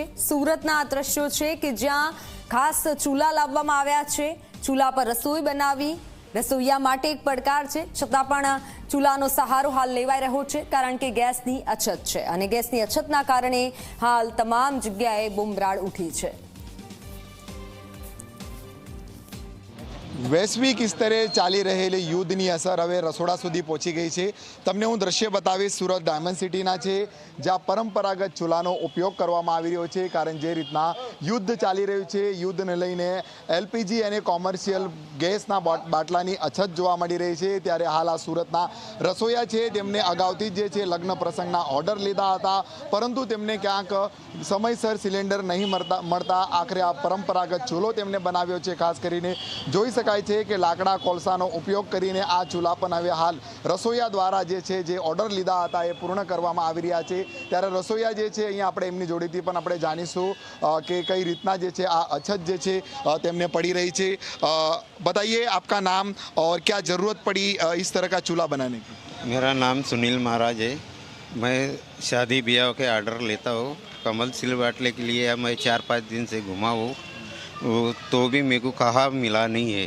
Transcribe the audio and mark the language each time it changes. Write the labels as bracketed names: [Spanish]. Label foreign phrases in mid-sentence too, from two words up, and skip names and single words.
[Gujarati] સુરતના આ દ્રશ્યો છે કે જ્યાં ખાસ ચૂલા લાવવામાં આવ્યા છે। ચૂલા પર રસોઈ બનાવી રસોઈયા માટે એક પડકાર છે, છતાં પણ ચૂલાનો સહારો હાલ લેવાઈ રહ્યો છે, કારણ કે ગેસની અછત છે અને ગેસની અછતના કારણે હાલ તમામ જગ્યાએ બુમરાડ ઉઠી છે। વૈશ્વિક સ્તરે ચાલી રહેલી યુદ્ધની અસર હવે રસોડા સુધી પહોંચી ગઈ છે। તમને હું દૃશ્ય બતાવીશ સુરત ડાયમંડ સિટીના છે, જ્યાં પરંપરાગત ચૂલાનો ઉપયોગ કરવામાં આવી રહ્યો છે, કારણ જે રીતના યુદ્ધ ચાલી રહ્યું છે યુદ્ધને લઈને એલપીજી અને કોમર્શિયલ ગેસના બાટલાની અછત જોવા મળી રહી છે। ત્યારે હાલ આ સુરતના રસોઈયા છે તેમને અગાઉથી જે છે લગ્ન પ્રસંગના ઓર્ડર લીધા હતા, પરંતુ તેમને ક્યાંક સમયસર સિલિન્ડર નહીં મળતા આખરે આ પરંપરાગત ચૂલો તેમને બનાવ્યો છે। ખાસ કરીને જોઈ છે કે લાકડા કોલસાનો ઉપયોગ કરીને આ ચૂલા પર હવે હાલ રસોઈયા દ્વારા જે છે જે ઓર્ડર લીધા હતા એ પૂર્ણ કરવામાં આવી રહ્યા છે। ત્યારે રસોઈયા જે છે અહીંયા આપણે એમની જોડીથી પણ આપણે જાણીશું કે કઈ રીતના જે છે આ અછત જે છે તેમને પડી રહી છે। [Hindi] बताइए आपका नाम और क्या ज़रूरत पड़ी इस तरह का चूल्हा बनाने की? मेरा नाम सुनील महाराज है। मैं शादी ब्याह के ऑर्डर लेता हूँ। कमल सिल बाटले के लिए मैं 4-5 दिन से घुमा हूँ, तो भी मेरे को कहा मिला नहीं है।